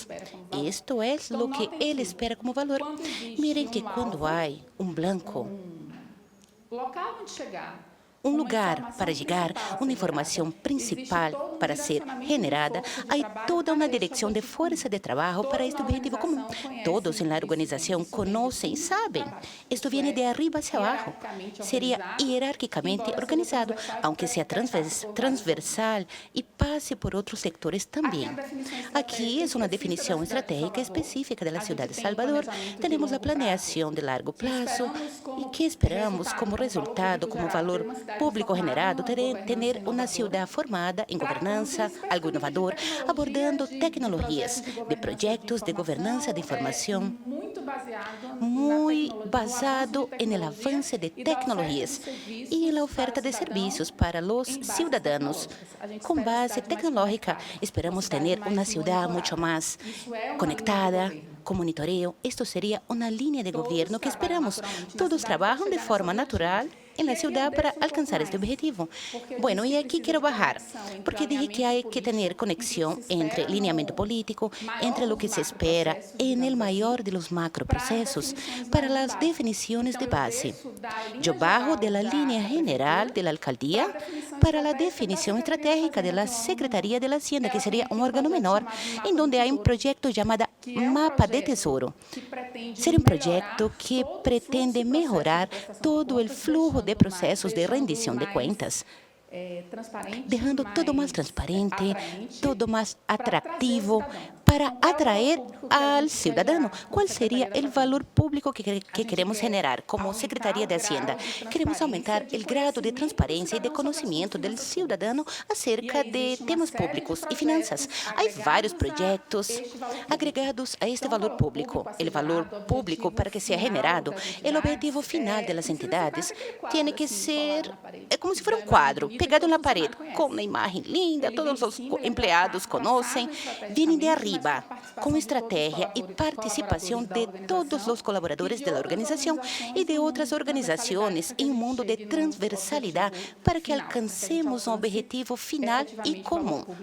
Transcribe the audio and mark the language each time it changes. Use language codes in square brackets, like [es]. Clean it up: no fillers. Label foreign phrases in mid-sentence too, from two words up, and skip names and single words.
[pt] Isto é o que ele espera como valor. Mirem que quando há um blanco, um lugar para chegar, uma informação principal para ser generada, há toda uma direção de força de trabalho para este objetivo comum. Todos na organização conhecem e sabem. Isto vem de [es] arriba hacia [pt] abaixo. Seria hierarquicamente organizado, aunque seja transversal e passe por outros sectores também. Aqui é uma definição estratégica específica da cidade de Salvador. Temos a planeação de largo prazo e que esperamos como resultado, como valor público generado tener uma cidade formada em governança, algo inovador, abordando tecnologias de projetos de governança de informação, muito basado no avanço de tecnologias e na oferta de serviços para os cidadãos. Com base tecnológica, esperamos ter uma cidade muito mais conectada, com monitoreo. Isto seria uma linha de governo que esperamos. Todos trabalham de forma natural na cidade para alcançar este objetivo. Bueno, e aqui quero bajar, porque dije que há que ter conexão entre lineamento político, entre o que se espera [es] en el [pt] maior [es] de los [pt] macroprocessos, para as definições de base. Eu [es] bajo de la [pt] linha [es] general de la alcaldía [pt] para a definição estratégica [es] de la Secretaría de la Hacienda, [pt] que seria um órgão menor, em donde há um projeto chamado Mapa de Tesouro. Seria um projeto que pretende melhorar todo o flujo de processos de rendição de contas, deixando todo mais transparente, todo mais atrativo para atrair ao cidadão. Qual seria o valor público que queremos generar como Secretaria de Hacienda? Queremos aumentar o grado de transparência e de conhecimento do cidadão acerca de temas públicos e finanças. Há vários projetos agregados a este valor público. O valor público, para que seja generado, o objetivo final das entidades tem que ser como se fosse um quadro pegado na parede, com uma imagem linda, todos os empregados conhecem, vêm de arriba, com estratégia e participação de todos os colaboradores da organização e de outras organizações em um mundo de transversalidade para que alcancemos um objetivo final e comum.